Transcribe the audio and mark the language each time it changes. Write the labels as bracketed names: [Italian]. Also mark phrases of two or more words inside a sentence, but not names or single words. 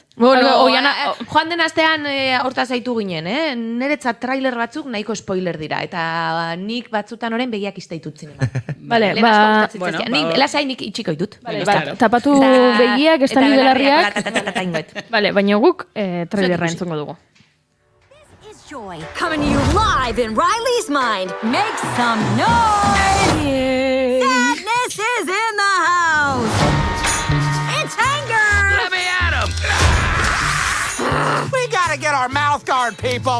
[Basque] Joan den astean horta zaitu ginen, Niretzat trailer batzuk nahiko spoiler dira, eta nik batzutan orain begiak izteitut zinema. Bale, lasai nik itxiko ditut. Tapatu begiak, estali belarriak. Bale, baina guk trailerra entzungo dugu. [English] Joy coming to you live in Riley's mind. Make some noise! Sadness is in the house! It's anger! Let me at him! We gotta get our mouth guard, people!